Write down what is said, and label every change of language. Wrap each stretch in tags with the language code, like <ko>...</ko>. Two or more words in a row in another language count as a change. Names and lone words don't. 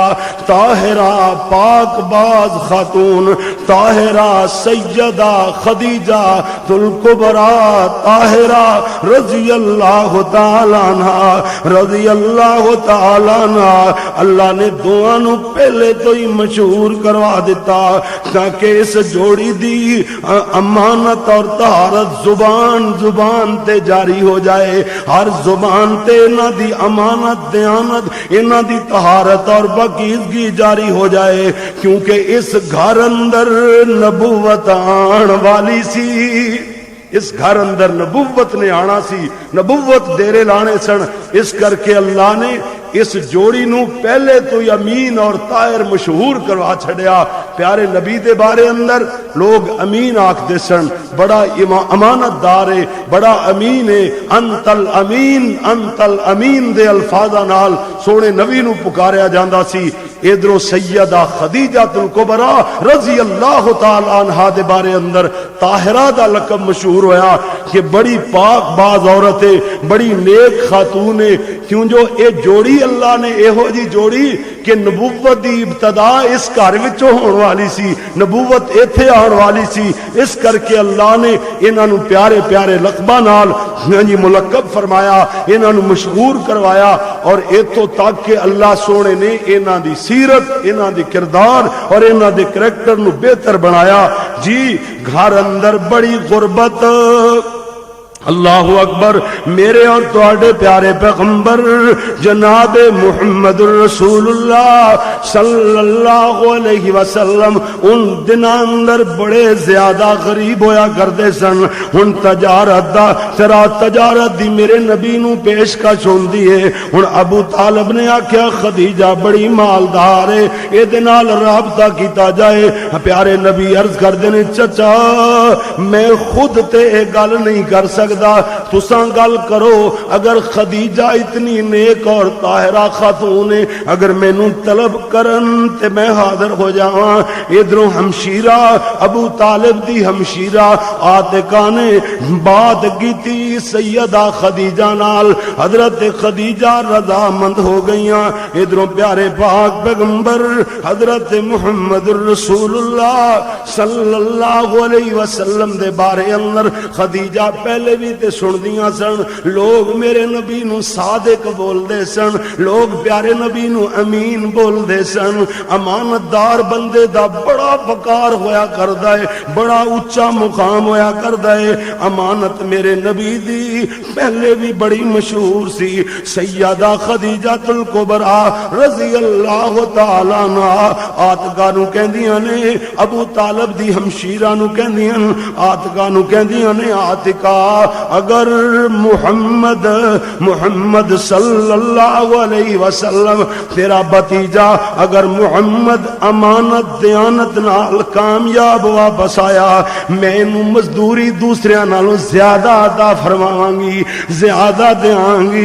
<pa>طاہرہ پاک باز خاتون، طاہرہ سیدہ خدیجہ الکبریٰ طاہرہ</pa> <ar>رضی اللہ تعالی عنہ رضی اللہ تعالی عنہ۔</ar> <pa>اللہ نے دعا نو پہلے تو ہی مشہور کروا دیتا تاکہ اس جوڑی دی امانت اور طہارت زبان تے جاری ہو جائے۔ ہر زبان تے انہاں دی امانت دیانت انہاں دی طہارت اور پاکیزگی جاری ہو جائے، کیونکہ اس گھر اندر نبوت آن والی سی۔ اس گھر اندر نبوت نے آنا سی، نبوت ڈیرے لانے سن۔ اس کر کے اللہ نے اس جوڑی نو پہلے تو امین اور طاہر مشہور کروا چھڑیا۔ پیارے نبی دے بارے اندر لوگ امین آکھدے سن، بڑا امانت دار ہے، بڑا امین ہے۔</pa> <ar>انت الامین</ar> <pa>دے الفاظ نال سونے نبی نو پکاریا جاندا سی۔ ادھروں سیدہ خدیجہ الکبریٰ</pa> <ar>رضی اللہ تعالی عنہا</ar> <pa>دے بارے اندر طاہرہ دا لقب مشہور ہویا کہ بڑی پاک باز عورت ہے، بڑی نیک خاتون ہے، کیوں جو اے جوڑی اللہ نے ایہو جی جوڑی کہ نبوت دی ابتدا اس گھر وچوں ہون والی سی، نبوت ایتھے آن والی سی، اس کر کے اللہ نے انہاں نو پیارے پیارے لقباں نال ملقب فرمایا، انہاں نو مشہور کروایا، اور ایتھوں تک کہ اللہ سونے نے انہاں دی سیرت، انہاں دی کردار اور انہاں دے کریکٹر نو بہتر بنایا۔ جی گھر اندر بڑی غربت،</pa> <ar>اللہ اکبر،</ar> <pa>میرے اور تواڈے پیارے پیغمبر جناب محمد الرسول اللہ</pa> <ar>صلی اللہ علیہ وسلم</ar> <pa>ان دناں اندر بڑے زیادہ غریب ہویا کردے سن۔ ہن تجارت دا تیرا تجارت دی میرے نبی نو پیشکش ہوندی ہے۔ ہن ابو طالب نے آکھیا خدیجہ بڑی مالدار ہے، اے دے نال رابطہ کیتا جائے۔ پیارے نبی عرض کردے نے چچا میں خود تے اے گل نہیں کر سکتا، تساں گل کرو، اگر خدیجہ اتنی نیک اور طاہرہ خاتون ہے، اگر مینوں طلب کرن تے میں حاضر ہو جاواں۔ ادھروں ہمشیرہ ابو طالب دی ہمشیرہ عاتقہ نے بات کیتی سیدہ خدیجہ نال، حضرت خدیجہ رضامند ہو گئیاں۔ ادھروں پیارے پاک پیغمبر حضرت محمد الرسول اللہ</pa> <ar>صلی اللہ علیہ وسلم</ar> <pa>دے بارے اندر خدیجہ پہلے بھی تے سن دیاں سن، لوگ میرے نبی نو صادق بول دے سن، لوگ پیارے نبی نو امین بول دے سن۔ امانتدار بندے دا بڑا وقار ہویا کردا ہے، بڑا اونچا مقام ہویا کردا ہے۔ امانت میرے نبی دی پہلے بھی بڑی مشہور سی۔ سیدہ خدیجہ الکبریٰ</pa> <ar>رضی اللہ تعالی عنہا</ar> <pa>عاتقہ نو کہندیاں نے، ابو طالب دی ہمشیرہ نو کہندیاں، عاتقہ نو کہندیاں نے عاتقہ اگر محمد</pa> <ar>صلی اللہ علیہ وسلم</ar> <pa>تیرا بتیجا اگر محمد امانت دیانت نال کامیاب واپس آیا، میں انہوں مزدوری دوسرے نالوں زیادہ عطا فرماواں گی، زیادہ دیاں گی۔</pa>